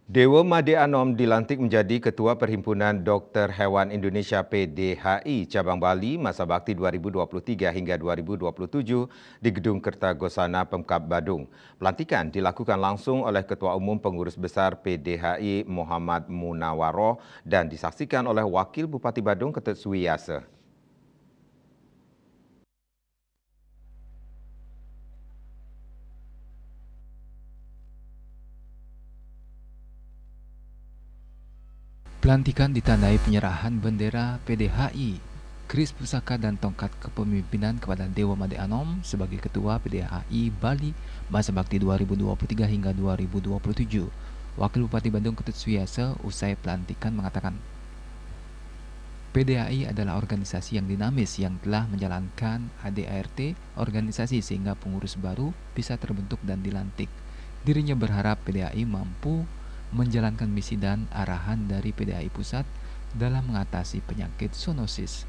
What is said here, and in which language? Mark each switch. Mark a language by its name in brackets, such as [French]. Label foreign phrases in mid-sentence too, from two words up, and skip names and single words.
[Indonesian] Dewa Made Anom dilantik menjadi Ketua Perhimpunan Dokter Hewan Indonesia PDHI Cabang Bali masa bakti 2023 hingga 2027 di Gedung Kertagosana Pemkab Badung. Pelantikan dilakukan langsung oleh Ketua Umum Pengurus Besar PDHI Muhammad Munawaroh dan disaksikan oleh Wakil Bupati Badung Ketut Suwiyase. Pelantikan ditandai penyerahan bendera PDHI, kris pusaka dan tongkat kepemimpinan kepada Dewa Made Anom sebagai Ketua PDHI Bali masa bakti 2023 hingga 2027. Wakil Bupati Bandung Ketut Suwiyase usai pelantikan mengatakan, PDHI adalah organisasi yang dinamis yang telah menjalankan ADART organisasi sehingga pengurus baru bisa terbentuk dan dilantik. Dirinya berharap PDHI mampu menjalankan misi dan arahan dari PDHI Pusat dalam mengatasi penyakit zoonosis.